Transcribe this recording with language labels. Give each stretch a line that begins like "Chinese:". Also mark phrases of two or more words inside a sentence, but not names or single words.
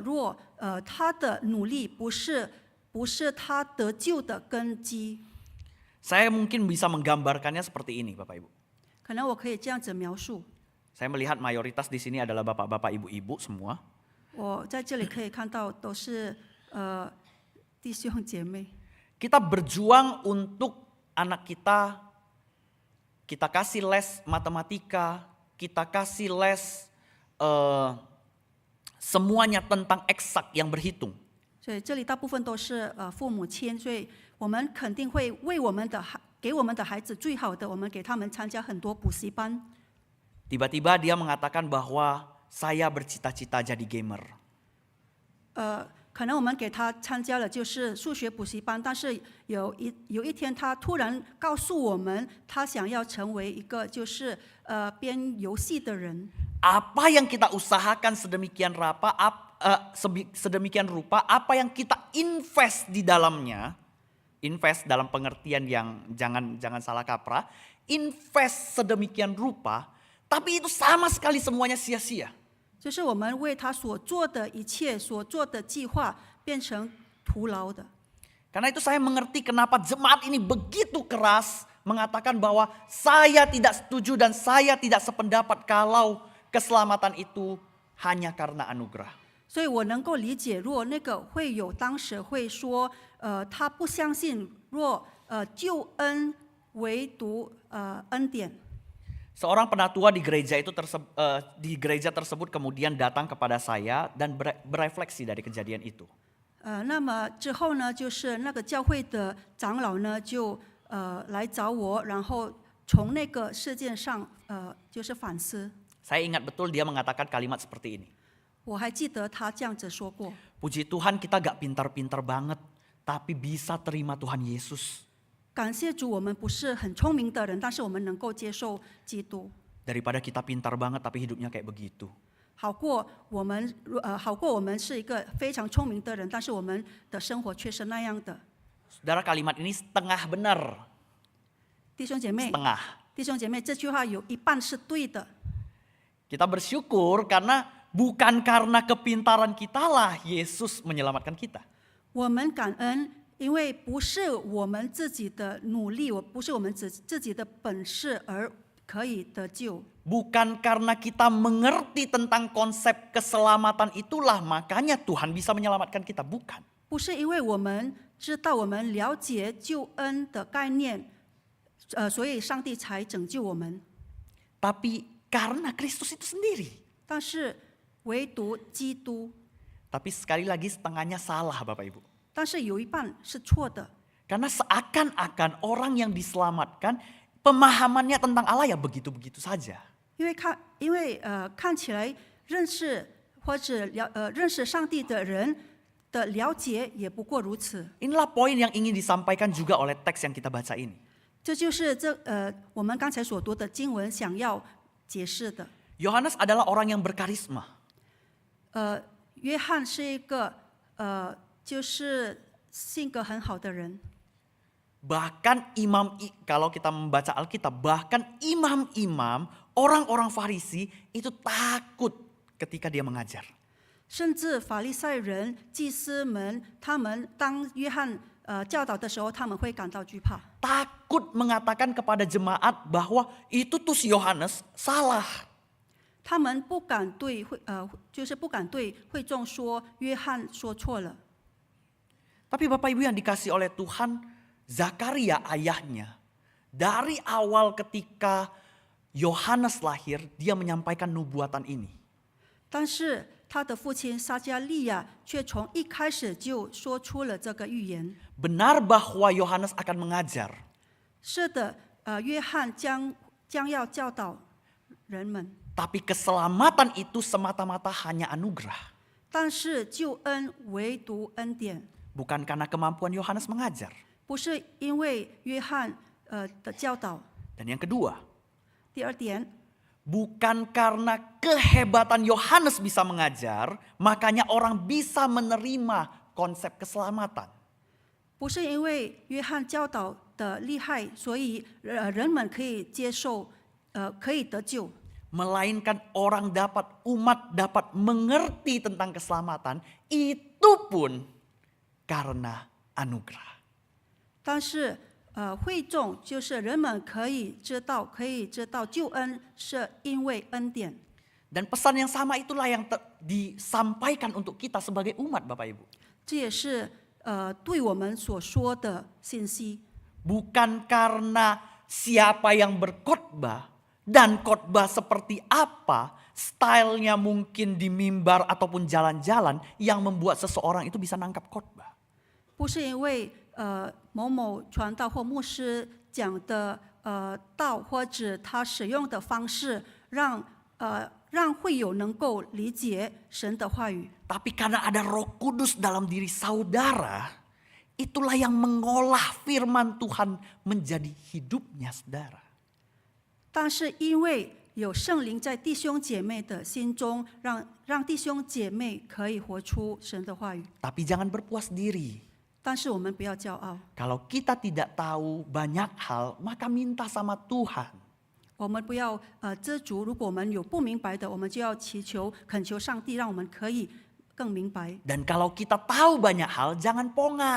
Chinese: 若他的努力不是他得救的根基，
Indonesian: Saya mungkin bisa menggambarkannya seperti ini, Bapak Ibu.
Chinese: 可能我可以这样子描述。
Indonesian: Saya melihat mayoritas di sini adalah bapak-bapak, ibu-ibu semua.
Chinese: 我在这里可以看到都是弟兄姐妹。
Indonesian: Kita berjuang untuk anak kita. Kita kasih les matematika, kita kasih les semuanya tentang eksak yang berhitung.
Chinese: 所以这里大部分都是父母亲，所以我们肯定会为给我们的孩子最好的，我们给他们参加很多补习班。
Indonesian: Tiba-tiba dia mengatakan bahwa saya bercita-cita jadi gamer.
Chinese: 可能我们给他参加了就是数学补习班，但是有一天他突然告诉我们，他想要成为一个就是编游戏的人。
Indonesian: Apa yang kita usahakan sedemikian rupa, apa yang kita invest di dalamnya, invest dalam pengertian yang jangan salah kaprah, invest sedemikian rupa, tapi itu sama sekali semuanya sia-sia.
Chinese: 就是我们为他所做的一切所做的计划变成徒劳的。
Indonesian: Karena itu saya mengerti kenapa jemaat ini begitu keras mengatakan bahwa saya tidak setuju dan saya tidak sependapat kalau keselamatan itu hanya karena anugerah.
Chinese: 所以我能够理解，若那个会友当时会说，他不相信若救恩唯独恩典。
Indonesian: Seorang penatua di gereja tersebut kemudian datang kepada saya dan berefleksi dari kejadian itu.
Chinese: 那么之后呢，就是那个教会的长老呢，就来找我，然后从那个事件上就是反思。
Indonesian: Saya ingat betul dia mengatakan kalimat seperti ini.
Chinese: 我还记得他这样子说过。
Indonesian: Puji Tuhan kita gak pintar-pintar banget, tapi bisa terima Tuhan Yesus.
Chinese: 感谢主，我们不是很聪明的人，但是我们能够接受基督，
Indonesian: Daripada kita pintar banget tapi hidupnya kayak begitu.
Chinese: 好过我们是一个非常聪明的人，但是我们的生活却是那样的。
Indonesian: Saudara, kalimat ini setengah benar.
Chinese: 弟兄姐妹，
Indonesian: Setengah.
Chinese: 弟兄姐妹，这句话有一半是对的。
Indonesian: Kita bersyukur karena bukan karena kepintaran kita lah Yesus menyelamatkan kita.
Chinese: 我们感恩，因为不是我们自己的努力，不是我们自己的本事而可以得救。
Indonesian: Bukan karena kita mengerti tentang konsep keselamatan itulah makanya Tuhan bisa menyelamatkan kita. Bukan.
Chinese: 不是因为我们知道我们了解救恩的概念，所以上帝才拯救我们。
Indonesian: Tapi karena Kristus itu sendiri.
Chinese: 但是唯独基督，
Indonesian: Tapi sekali lagi setengahnya salah Bapak Ibu.
Chinese: 但是有一半是错的。
Indonesian: Karena seakan-akan orang yang diselamatkan pemahamannya tentang Allah ya begitu-begitu saja.
Chinese: 因为看起来认识或者认识上帝的人的了解也不过如此。
Indonesian: Inilah poin yang ingin disampaikan juga oleh teks yang kita baca ini.
Chinese: 这就是我们刚才所读的经文想要解释的。
Indonesian: Yohanes adalah orang yang berkarisma.
Chinese: 约翰是一个就是性格很好的人。
Indonesian: Bahkan kalau kita membaca Alkitab, bahkan imam-imam, orang-orang Farisi itu takut ketika dia mengajar.
Chinese: 甚至法利赛人、祭司们，他们当约翰教导的时候，他们会感到惧怕。
Indonesian: Takut mengatakan kepada jemaat bahwa itu tuh si Yohanes salah.
Chinese: 他们不敢对就是不敢对会众说约翰说错了。
Indonesian: Tapi Bapak Ibu yang dikasih oleh Tuhan, Zakaria ayahnya, dari awal ketika Yohanes lahir, dia menyampaikan nubuatan ini.
Chinese: 但是他的父亲撒迦利亚却从一开始就说出了这个预言。
Indonesian: Benar bahwa Yohanes akan mengajar.
Chinese: 是的，约翰将要教导人们，
Indonesian: Tapi keselamatan itu semata-mata hanya anugerah.
Chinese: 但是救恩唯独恩典，
Indonesian: Bukan karena kemampuan Yohanes mengajar.
Chinese: 不是因为约翰的教导。
Indonesian: Dan yang kedua,
Chinese: 第二点，
Indonesian: bukan karena kehebatan Yohanes bisa mengajar, makanya orang bisa menerima konsep keselamatan.
Chinese: 不是因为约翰教导的厉害，所以人们可以接受，可以得救。
Indonesian: Melainkan umat dapat mengerti tentang keselamatan, itu pun karena anugerah.
Chinese: 但是会众就是人们可以知道救恩是因为恩典。
Indonesian: Dan pesan yang sama itulah yang disampaikan untuk kita sebagai umat, Bapak Ibu.
Chinese: 这也是对我们所说的信息。
Indonesian: Bukan karena siapa yang berkhotbah dan khotbah seperti apa, stylenya mungkin di mimbar ataupun jalan-jalan yang membuat seseorang itu bisa nangkap khotbah.
Chinese: 不是因为某某传道或牧师讲的道，或者他使用的方式，让会友能够理解神的话语。
Indonesian: Tapi karena ada Roh Kudus dalam diri saudara, itulah yang mengolah firman Tuhan menjadi hidupnya saudara.
Chinese: 但是因为有圣灵在弟兄姐妹的心中，让弟兄姐妹可以活出神的话语。
Indonesian: Tapi jangan berpuas diri.
Chinese: 但是我们不要骄傲，
Indonesian: Kalau kita tidak tahu banyak hal, maka minta sama Tuhan.
Chinese: 我们不要知足。如果我们有不明白的，我们就要恳求上帝，让我们可以更明白。
Indonesian: Dan kalau kita tahu banyak hal, jangan pongah.